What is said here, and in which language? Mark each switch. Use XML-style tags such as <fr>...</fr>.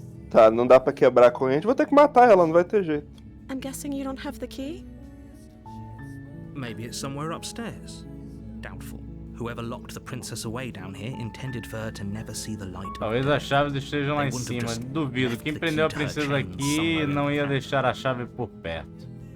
<pt>Tá, não dá pra quebrar a corrente. Vou ter que matar ela, não vai ter jeito.</pt> <en>I'm guessing you don't have the key? Maybe it's somewhere upstairs. Doubtful. Whoever locked the princess away down here intended for her to never see the light.</en> <pt>Talvez as chaves estejam lá em cima. Duvido. Quem prendeu a princesa aqui não ia deixar a chave por perto.</pt>